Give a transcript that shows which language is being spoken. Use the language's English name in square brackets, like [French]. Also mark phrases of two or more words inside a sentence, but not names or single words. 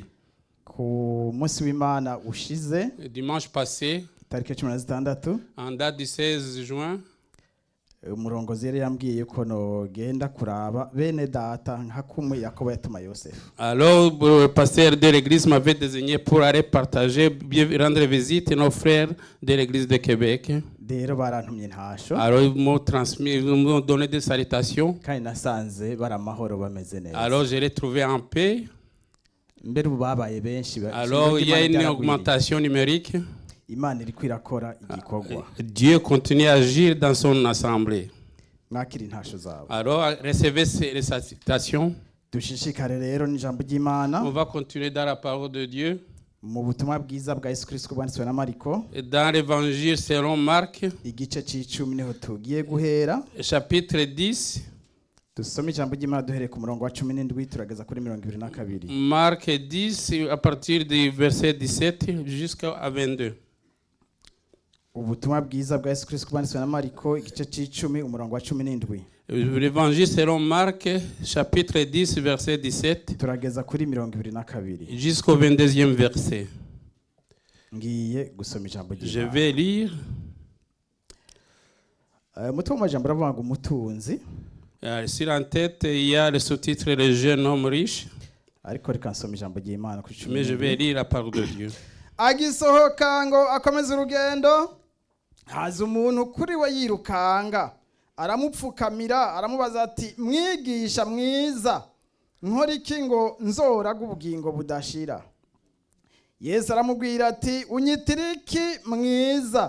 [Rundi] ku munsi w'Imana ushize [French] Dimanche passé, [Rundi] tariki 16 [French] en date du 16 juin, [Rundi] umurongozi yari yambwiye ko nogenda kuraba bene data nka kumwe Yakobo yatuma Yosefu. [French] alors le pasteur de l'église m'avait désigné pour aller partager, bien rendre visite à nos frères de l'église de Québec. [Rundi] Rero barantumye intasho [French] Alors ils m'ont transmis, ils m'ont donné des salutations. [Rundi] kandi nasanze bari amahoro bameze neza. [French] Alors je l'ai trouvé en paix. [Rundi] Mbere ubu babaye benshi. [French] Alors il y a une augmentation numérique. [Rundi] Imana iri kwirakora igikorwa. [French] Dieu continue à agir dans son assemblée. [Rundi] Mwakira intasho zabo. [French] Alors recevez les salutations. [Rundi] Dushishikare rero n'ijambo ry'Imana [French] On va continuer dans la parole de Dieu. [Rundi] mu butumwa bwiza bwa Yesu Kristo bwanditswe na Mariko [French] Et dans l'évangile selon Marc, [Rundi] igice c'icumi niho tugiye guhera. [French] chapitre 10. [Rundi] Dusome ijambo ry'Imana duhereye ku murongo wa 17 turageza kuri 22. [French] Marc 10 à partir du verset 17 jusqu'à 22. [Rundi] Ubutumwa bwiza bwa Yesu Kristo bwanditswe na Mariko igice c'icumi umurongo wa 17 [French] L'évangile selon Marc, chapitre 10, verset 17 [Rundi] turageza kuri 22 [French] jusqu'au 22e verset. [Rundi] ngiye gusoma ijambo [French] Je [Rundi] ry'Imana. [French] vais lire. [Rundi] Umutwe w'amajambo uravuga ngo umutunzi, [French] Sur la tête, il y a le sous-titre Le jeune homme riche, [Rundi] ariko reka nsoma ijambo ry'Imana ku [French] mais je vais lire la parole de Dieu. [Rundi] agisohoka ngo akomeze urugendo, haza umuntu kuri we yirukanga, aramupfukamira aramubaza ati mwigisha mwiza, nkora iki ngo nzoraga ubugingo budashira? Yesu aramubwira ati unyitira iki mwiza?